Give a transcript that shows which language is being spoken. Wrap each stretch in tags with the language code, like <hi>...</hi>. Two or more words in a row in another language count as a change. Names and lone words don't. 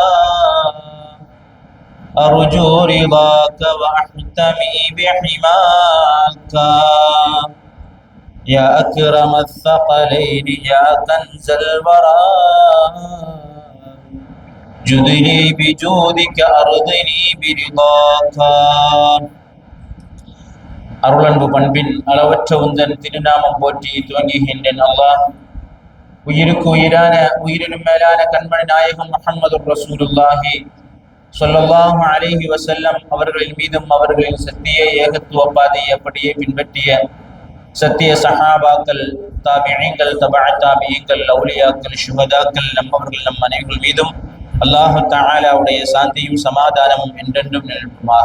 <ar>أرجو رضاك وأحتمي بحماك يا أكرم الثقلين يا كنز الورى جدني بجودك أرضني برضاك</ar> <ta>அருளன்பு பண்பின் அளவற்ற உந்தன் திருநாமம் போற்றி துவங்குகின்றேன். அல்லாஹ் உயிருக்கு உயிரான உயிரினும் மேலான கண்மணி நாயகம் முஹம்மது</ta> <ar>رسول الله صلى الله عليه وسلم</ar> <ta>அவர்களின் மீதும் அவர்களின் சத்திய ஏகத்துவ பாதையை அப்படியே பின்பற்றிய சத்திய சஹாபாக்கள், தாபிஈன்கள், தபஅ தாபிஈன்கள், அவுலியாக்கள், ஷுஹதாக்கள் நம்மவர்கள் நம் அனைவர்கள் மீதும் அல்லாஹ் தஆலாவுடைய சாந்தியும் சமாதானமும் என்றென்றும் நிலவுமாக.</ta>